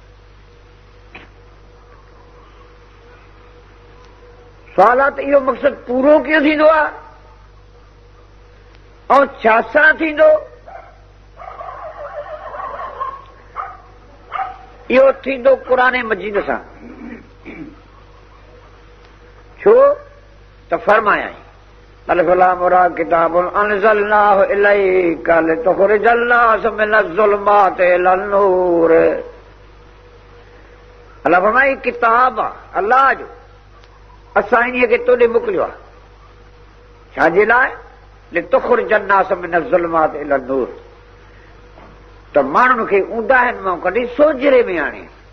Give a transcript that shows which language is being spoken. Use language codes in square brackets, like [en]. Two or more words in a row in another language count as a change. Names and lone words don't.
[sd] सवाल आहे त इहो मक़सदु पूरो कीअं थींदो आहे ऐं छा सां थींदो? इहो थींदो क़ुरान मजीद सां। छो त फरमायाई [ar] ألف لام را كتاب أنزلناه إليك لتخرج الناس من الظلمات إلى النور. [sd] अल्लाह फरमाई किताब आहे अल्लाह जो असां इन्हीअ खे तोॾे मोकिलियो आहे। छाजे लाइ? [ar] لتخرج الناس من الظلمات إلى النور [sd] त माण्हुनि खे ऊंदाहिनि मां कढी सोजरे में आणे।